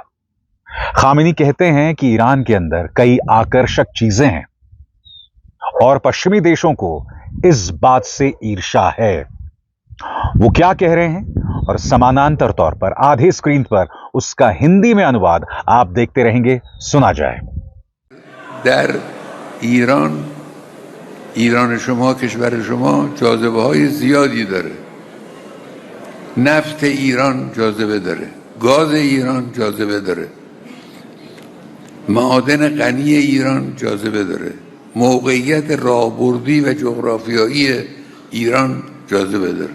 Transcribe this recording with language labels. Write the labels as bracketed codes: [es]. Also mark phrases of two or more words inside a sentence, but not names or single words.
[hi] खामेनी कहते हैं कि ईरान के अंदर कई आकर्षक चीजें हैं और पश्चिमी देशों को इस बात से ईर्ष्या है। वो क्या कह रहे हैं और समानांतर तौर पर आधे स्क्रीन पर उसका हिंदी में अनुवाद आप देखते रहेंगे। सुना जाए। [fa] در ایران شما کشور شما جاذبه های زیادی داره. نفت ایران جاذبه داره، گاز ایران جاذبه داره، معادن غنی ایران جاذبه داره، موقعیت راهبردی و جغرافیایی ایران جاذبه داره.